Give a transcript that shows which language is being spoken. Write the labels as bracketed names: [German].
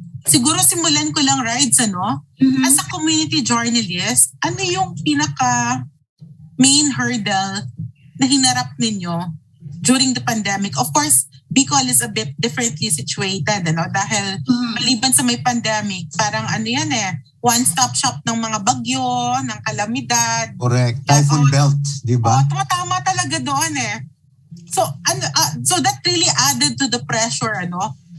[Filipino] Siguro simulan ko lang, Rides, ano? [English] As a community journalist, [Filipino] ano yung pinaka main hurdle na hinarap ninyo [English] during the pandemic? Of course, Bicol is a bit differently situated, ano? [Filipino] Dahil maliban sa may pandemic, parang ano yan one-stop shop ng mga bagyo, ng kalamidad. [English] Correct. Typhoon belt, [Filipino] di ba? Tumatama talaga doon [English] So that really added to the pressure, ano?